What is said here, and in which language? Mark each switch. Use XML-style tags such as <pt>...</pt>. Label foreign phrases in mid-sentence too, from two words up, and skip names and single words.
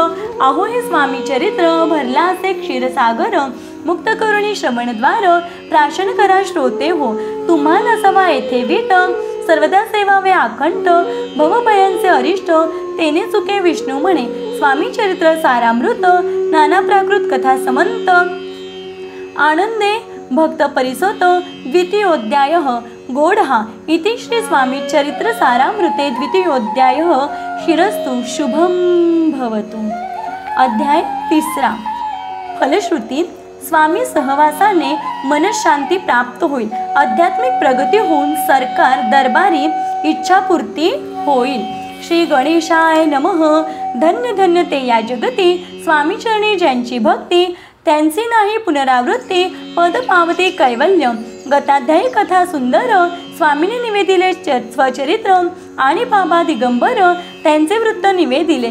<mr>अहो हे स्वामी चरित्र भरला असे क्षीरसागर, मुक्त करुणी श्रवणद्वार प्राशन करा श्रोते हो। तुम्हा नसावा येथे वीट, सर्वदा सेवावे अखंड भवभयांचे अरिष्ट। तेने चुके विष्णू म्हणे स्वामी चरित्र सारामृत, नाना प्राकृत कथा समंत आनंदे भक्त परिसोत।</mr> <sa>द्वितीयोध्यायः गोढहा इति श्री स्वामी चरित्र सारामृते द्वितीयोध्यायः शिरस्तु शुभम भवतु।</sa> <mr>अध्याय 3 फलश्रुती। स्वामी सहवासाने मनशांती प्राप्त होईल, आध्यात्मिक प्रगती होऊन सरकार दरबारी इच्छापूर्ती होईल।</mr> <sa>श्री गणेशाय नमः।</sa> <mr>धन्य धन्य ते या जगती, स्वामी चरणी ज्यांची भक्ती, त्यांची नाही पुनरावृत्ती, पद पावते कैवल्य। गताध्यायी कथा सुंदर, स्वामीने निवेदिले स्वचरित्र आणि बाबा दिगंबर त्यांचे वृत्त निवेदिले।</mr>